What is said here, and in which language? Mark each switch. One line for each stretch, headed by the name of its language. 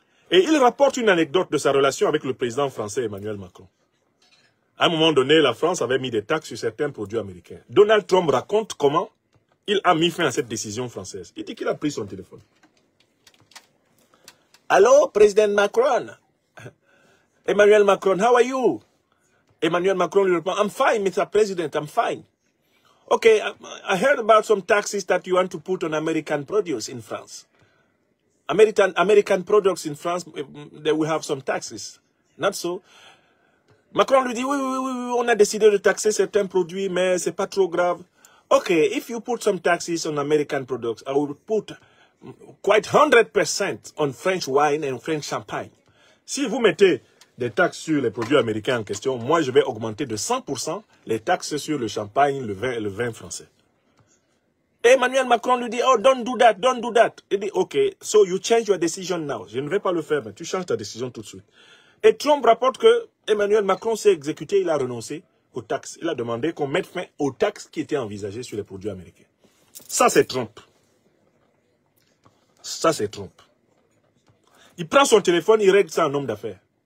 French: Et il rapporte une anecdote de sa relation avec le président français Emmanuel Macron. À un moment donné, la France avait mis des taxes sur certains produits américains. Donald Trump raconte comment il a mis fin à cette décision française. Il dit qu'il a pris son téléphone. Allô, président Macron?
English: Emmanuel Macron, how are you? Emmanuel Macron
French: lui répond,
English: I'm fine, Mr. President, I'm fine. Okay, I heard about some taxes that you want to put on American produce in France. American products in France, they will have some taxes. Not so.
French: Macron lui dit, oui, on a décidé de taxer certains produits, mais c'est pas trop grave.
English: Okay, if you put some taxes on American products, I will put quite 100% on French wine and French champagne.
French: Si vous mettez des taxes sur les produits américains en question, moi je vais augmenter de 100% les taxes sur le champagne, le vin et le vin français.
English: Et Emmanuel Macron
French: lui dit,
English: oh, don't do that, don't do that.
French: Il dit,
English: ok, so you change your decision now.
French: Je ne vais pas le faire, mais tu changes ta décision tout de suite. Et Trump rapporte que Emmanuel Macron s'est exécuté, il a renoncé aux taxes. Il a demandé qu'on mette fin aux taxes qui étaient envisagées sur les produits américains. Ça, c'est Trump. Ça, c'est Trump. Il prend son téléphone, il règle ça en homme d'affaires.